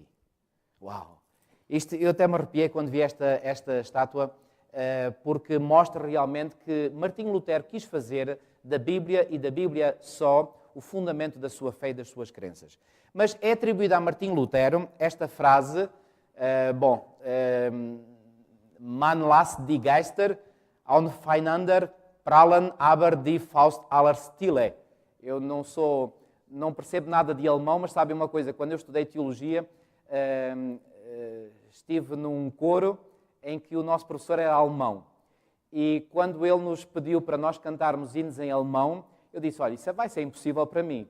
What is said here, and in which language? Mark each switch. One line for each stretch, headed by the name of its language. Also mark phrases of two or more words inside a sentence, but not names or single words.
Portuguese: Uau! Eu até me arrepiei quando vi esta estátua, porque mostra realmente que Martinho Lutero quis fazer da Bíblia e da Bíblia só o fundamento da sua fé e das suas crenças. Mas é atribuída a Martinho Lutero esta frase,
German: Man lässt die Geister aufeinander prallen, aber die Faust aller Stille.
Portuguese: Eu não percebo nada de alemão, mas sabem uma coisa, quando eu estudei teologia, estive num coro em que o nosso professor era alemão. E quando ele nos pediu para nós cantarmos hinos em alemão, eu disse, olha, isso vai ser impossível para mim.